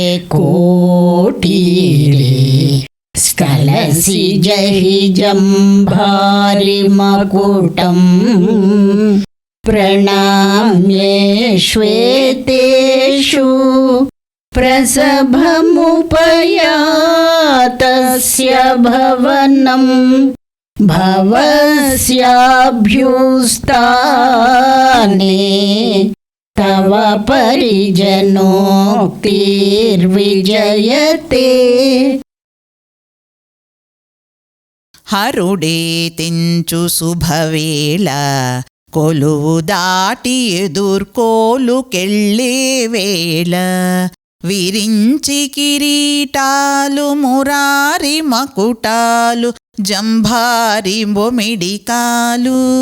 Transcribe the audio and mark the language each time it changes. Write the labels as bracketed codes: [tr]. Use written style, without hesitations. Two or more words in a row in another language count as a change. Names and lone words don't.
[sa] कोटीरे स्खलसि जहि जम्भारिमकुटं प्रणाम्ये श्वेतेषु प्रसभमुपयातस्य भवनं भवस्याभ्युस्ताने तव परिजनोक्तिर्विजयते। [te] హరుడే తెంచు శుభవేళ కొలువు దాటి ఎదుర్కోలుకెళ్ళే వేళ విరించి కిరీటాలు మురారి మకుటాలు జంభారి బొమిడికాలు